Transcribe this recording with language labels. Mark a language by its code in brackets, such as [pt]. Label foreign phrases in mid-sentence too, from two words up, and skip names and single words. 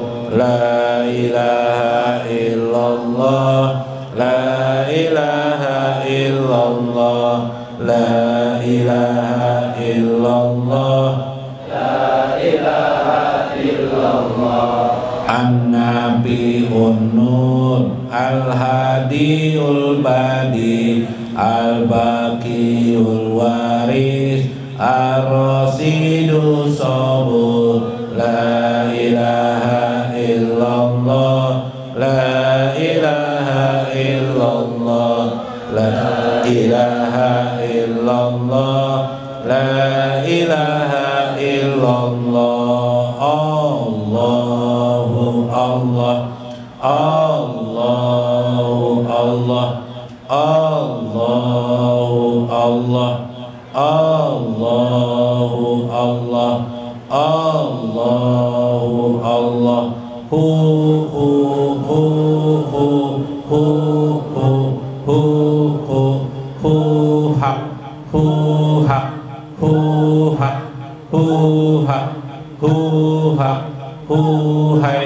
[ar] لا إله إلا الله لا إله إلا الله لا إله إلا الله لا إله إلا الله النبي نور الهادي البديع الباقي الوارث الرشيد الصبور لا إله إلا الله لا إله إلا الله لا إله إلا الله لا إله إلا الله الله الله الله الله الله الله الله الله الله هو هو هو هو هو هو هو هو هو حق هو حق هو حق هو حق هو حق هو حي